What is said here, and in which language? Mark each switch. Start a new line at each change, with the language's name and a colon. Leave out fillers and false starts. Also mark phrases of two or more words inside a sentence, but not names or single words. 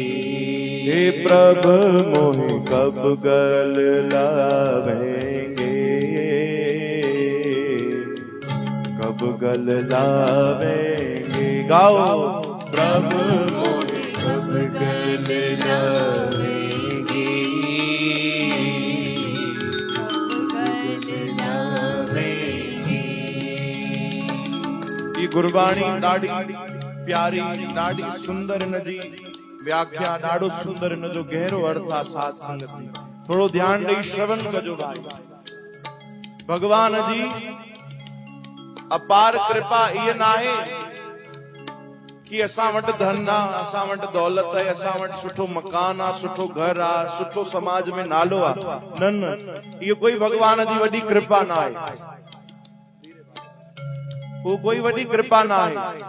Hindi: हे प्रभु मोहे, कब गल लावेंगे, कब गल लावेंगे गाओ। प्रभु मोहे, कब गल लावेंगे, कब गल लावेंगे
Sindhi: ये गुरबाणी ॾाढी प्यारी, ॾाढी सुंदर, इन जी व्याख्या ॾाढो सुंदर, इन जो गहरो अर्थ आहे। साथ संगत थोरो ध्यान ॾेई श्रवण कजो भाई। भगवान जी अपार कृपा इहे नाहे कि असां वटि धन आहे, असां वटि दौलत आहे, असां वटि सुठो मकान आहे, सुठो घर आहे, सुठो समाज में नालो आहे। न न, इहो कोई भगवान जी वॾी कृपा न आहे, वो कोई वॾी कृपा न आहे।